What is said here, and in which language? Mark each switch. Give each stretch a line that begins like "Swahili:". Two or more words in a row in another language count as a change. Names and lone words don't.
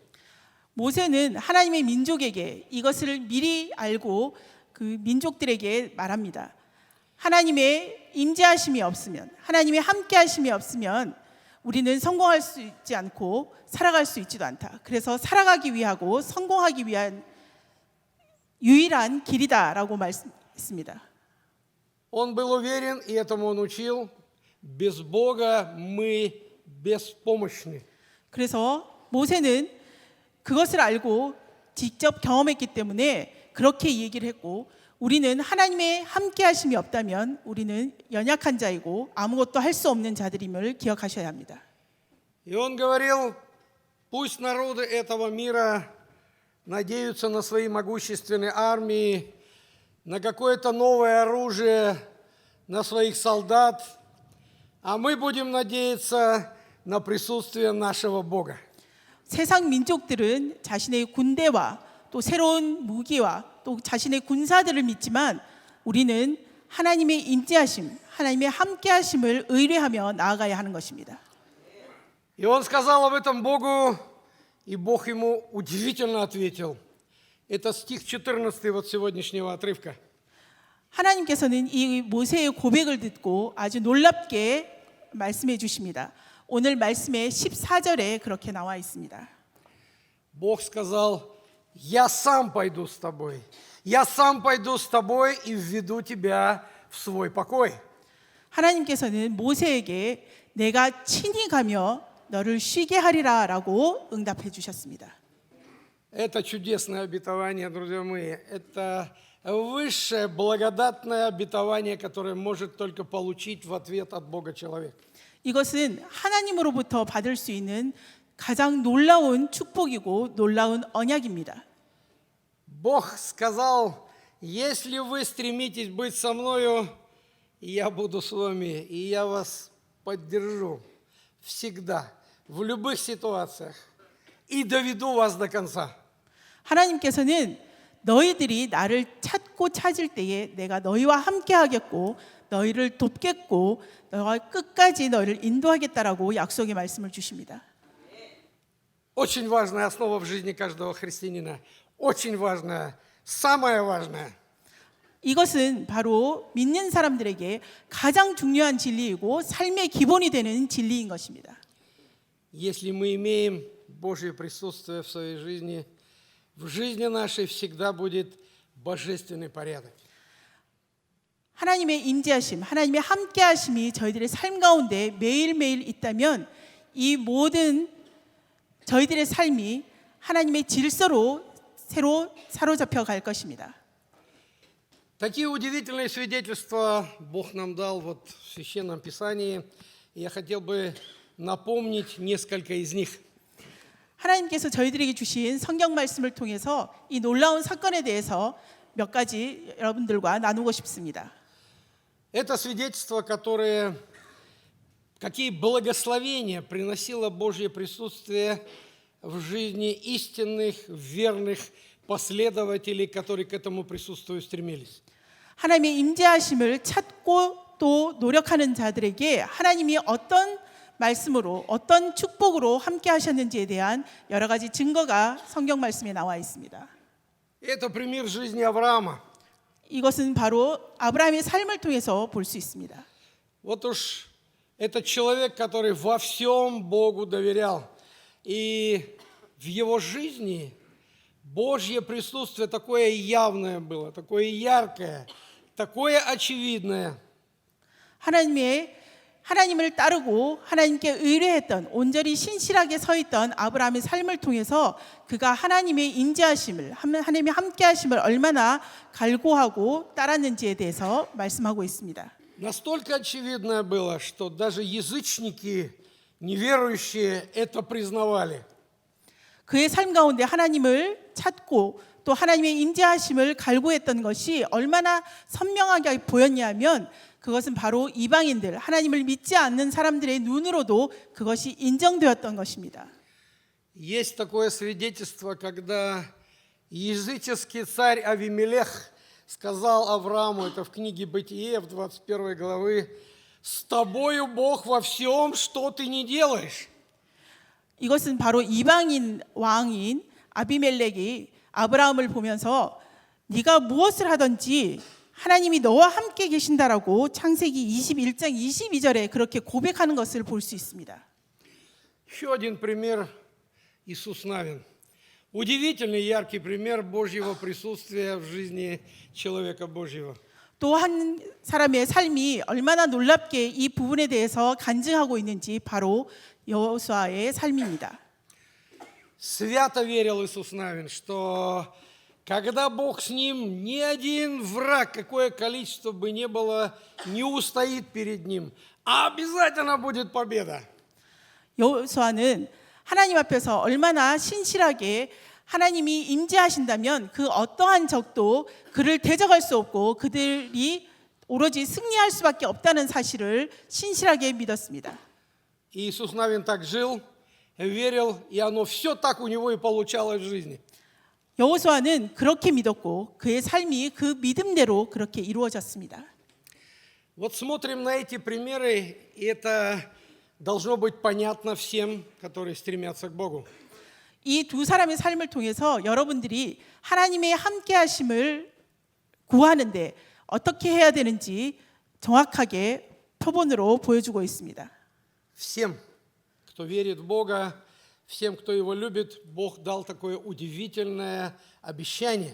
Korean: 모세는 하나님의 민족에게 이것을 미리 알고 그 민족들에게 말합니다. 하나님의 임재하심이 없으면, 하나님의 함께하심이 없으면 우리는 성공할 수 있지 않고 살아갈 수 있지도 않다. 그래서 살아가기 위하고 성공하기 위한 유일한 길이다라고 말씀했습니다.
Russian: Он был уверен, и этому он учил, без Бога мы беспомощны.
Korean: 그래서 모세는 그것을 알고 직접 경험했기 때문에 그렇게 얘기를 했고, 우리는 하나님의 함께 하심이 없다면 우리는 연약한 자이고 아무것도 할 수 없는 자들임을 기억하셔야 합니다.
Russian: И он говорил, пусть народы этого мира надеются на свои могущественные армии, на какое-то новое оружие, на своих солдат, а мы будем надеяться на присутствие нашего Бога.
Korean: 세상 민족들은 자신의 군대와 또 새로운 무기와 또 자신의 군사들을 믿지만 우리는 하나님의 임재하심, 하나님의 함께하심을 의뢰하며 나아가야 하는 것입니다.
Russian: И он сказал об этом Богу, и Бог ему удивительно ответил. Это стих 14 вот сегодняшнего отрывка.
Korean: 하나님께서는 이 모세의 고백을 듣고 아주 놀랍게 말씀해 주십니다. 오늘 말씀의 14절에 그렇게 나와 있습니다.
Russian: Бог сказал, я сам пойду с тобой. Я сам пойду с тобой и введу тебя в свой покой.
Korean: 하나님께서는 모세에게 내가 친히 가며 너를 쉬게 하리라라고 응답해 주셨습니다.
Russian: Это чудесное обетование, друзья мои. Это высшее благодатное обетование, которое может только получить в ответ от Бога человек.
Korean: 이것은 하나님으로부터 받을 수 있는 가장 놀라운 축복이고 놀라운 언약입니다.
Russian: Бог сказал, если вы стремитесь быть со мною, я буду с вами, и я вас поддержу всегда, в любых ситуациях, и доведу вас до конца.
Korean: 하나님께서는 너희들이 나를 찾고 찾을 때에 내가 너희와 함께 하겠고 너희를 돕겠고 너와 끝까지 너희를 인도하겠다라고 약속의 말씀을 주십니다.
Russian: Очень важная основа в жизни каждого христианина. Очень важная, самая важная.
Korean: 이것은 바로 믿는 사람들에게 가장 중요한 진리이고 삶의 기본이 되는 진리인 것입니다.
Russian: Если мы имеем Божье присутствие в своей жизни, в жизни нашей всегда будет божественный порядок.
Korean: 하나님의 임재하심, 하나님의 함께하심이 저희들의 삶 가운데 매일매일 있다면 이 모든 저희들의 삶이 하나님의 질서로 새로 사로잡혀 갈 것입니다.
Russian: Такие удивительные свидетельства Бог нам дал вот в Священном Писании. Я хотел бы напомнить несколько из них.
Korean: 하나님께서 저희들에게 주신 성경 말씀을 통해서 이 놀라운 사건에 대해서 몇 가지 여러분들과 나누고 싶습니다.
Russian: Это свидетельства, какие благословения приносило Божье присутствие в жизни истинных, верных последователей, которые к этому присутствию стремились.
Korean: 하나님의 임재하심을 찾고 또 노력하는 자들에게 하나님이 어떤 말씀으로 어떤 축복으로 함께 하셨는지에 대한 여러 가지 증거가 성경 말씀에 나와 있습니다.
Russian: Это пример жизни Авраама.
Korean: 이것은 바로 아브라함의 삶을 통해서 볼 수 있습니다.
Russian: Вот уж этот человек, который во всем Богу доверял. И в его жизни Божье присутствие такое явное было, такое яркое, такое очевидное.
Korean: 하나님을 따르고 하나님께 의뢰했던 온전히 신실하게 서 있던 아브라함의 삶을 통해서 그가 하나님의 임재하심을 하나님의 함께하심을 얼마나 갈구하고 따랐는지에 대해서 말씀하고 있습니다.
Russian: Настолько очевидное было, что даже язычники, неверующие, это признавали.
Korean: 그의 삶 가운데 하나님을 찾고 또 하나님의 임재하심을 갈구했던 것이 얼마나 선명하게 보였냐면 그것은 바로 이방인들, 하나님을 믿지 않는 사람들의 눈으로도 그것이 인정되었던 것입니다.
Russian: Есть такое свидетельство, когда языческий царь Авимелех сказал Аврааму, это в книге Бытие, в 21 главы, «С тобою Бог во всем, что ты не делаешь».
Korean: 이것은 바로 이방인 왕인 아비멜렉이 아브라함을 보면서 네가 무엇을 하든지 하나님이 너와 함께 계신다라고 창세기 21장 22절에 그렇게 고백하는 것을 볼 수 있습니다.
Russian: Еще один пример Иисус Навин. Удивительный яркий пример Божьего присутствия в жизни человека Божьего.
Korean: 또 한 사람의 삶이 얼마나 놀랍게 이 부분에 대해서 간증하고 있는지 바로 여호수아의 삶입니다.
Russian: Свято верил Иисус Навин, что когда Бог с ним, ни один враг, какое количество бы ни было, не устоит перед ним, а обязательно будет победа.
Korean: 여호수아는 하나님 앞에서 얼마나 신실하게 하나님이 임재하신다면 그 어떠한 적도 그를 대적할 수 없고 그들이 오로지 승리할 수밖에 없다는 사실을 신실하게 믿었습니다.
Russian: И Иисус Навин так жил, верил, и оно все так у него и получалось в жизни.
Korean: 여호수아는 그렇게 믿었고 그의 삶이 그 믿음대로 그렇게 이루어졌습니다.
Russian: Вот смотрим на эти примеры, и это должно быть понятно всем, которые стремятся к Богу.
Korean: 이 두 사람의 삶을 통해서 여러분들이 하나님의 함께하심을 구하는데 어떻게 해야 되는지 정확하게 표본으로 보여주고 있습니다.
Russian: Всем, кто верит в Бога, всем, кто Его любит, Бог дал такое удивительное обещание.